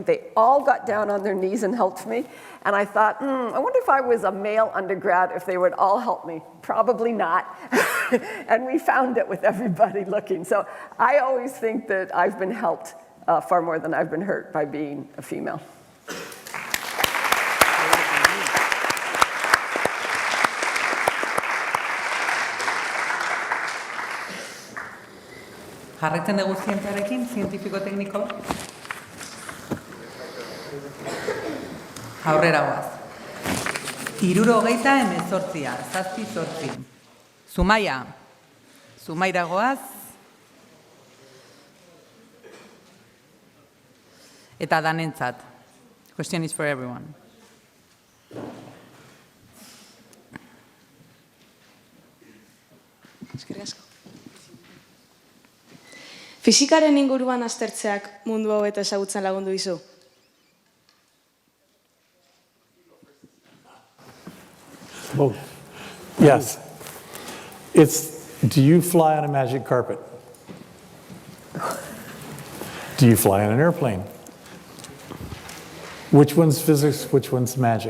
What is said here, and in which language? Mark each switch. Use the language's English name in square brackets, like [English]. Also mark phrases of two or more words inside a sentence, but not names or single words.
[English] They all got down on their knees and helped me. And I thought, I wonder if I was a male undergrad, if they would all help me. Probably not. And we found it with everybody looking. So I always think that I've been helped far more than I've been hurt by being a female. [Basque] Jarraitzen dugu zientziarekin, zientifiko-tekniko. Aurrera goaz. 78, 7-8. Zumaira goaz. Eta danentzat. [English] Question is for everyone. [Basque] Eskerrik asko. Fisikaren inguruan aztertzeak mundu hau eta ezagutzen lagundu dizu? [English] Both. Yes. Do you fly on a magic carpet? Do you fly on an airplane? Which one's physics, which one's magic?